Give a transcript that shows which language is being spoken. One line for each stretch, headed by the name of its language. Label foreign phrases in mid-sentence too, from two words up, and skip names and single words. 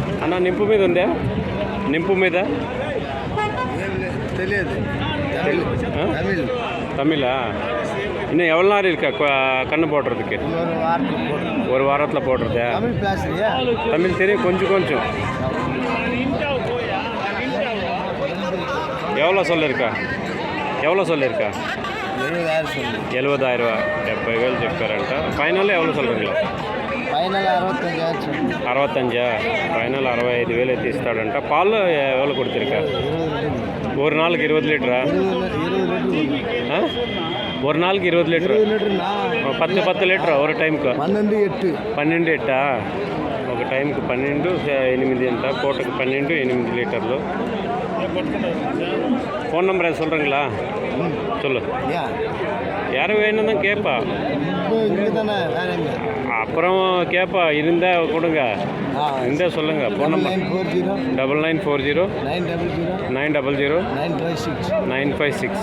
Telugu: అన్న నింపు మీద ఉందా? నింపు మీద తెలియదు.
Tamil: தமிழா? இன்னும் எவ்வளோ நேரம் இருக்கா கண்ணு போடுறதுக்கு? ஒரு வாரத்தில் போடுறதா? தமிழ் தெரியும் கொஞ்சம் கொஞ்சம். எவ்வளோ சொல்லியிருக்கா?
Telugu: 70,000 70,000 చెప్పారంట. ఫైనల్ ఎవరు சொல்கிறீங்களா? ఫైనల్ 65 ఫైనల్ 65,000 అయితే ఇస్తాడంట. పాలు ఎవరు కొడుతురుకా?
Tamil: ஒரு நாளுக்கு 20 లీటరా? ஒரு நாளுக்கு
Telugu: 20 లీటర్, 10 లీటర్ ஒரு టైంకు 12 ఒక టైంకు 12 8 అంట. పూటకు 12 8 లీటర్లు.
Tamil: ஃபோன் நம்பர் எது சொல்கிறீங்களா? சொல்லு. யாரும் வேணும் தான் கேட்பா, அப்புறம் கேட்பா. இருந்தால் கொடுங்க, இருந்தால் சொல்லுங்கள். ஃபோன் நம்பர் 9940 900 956.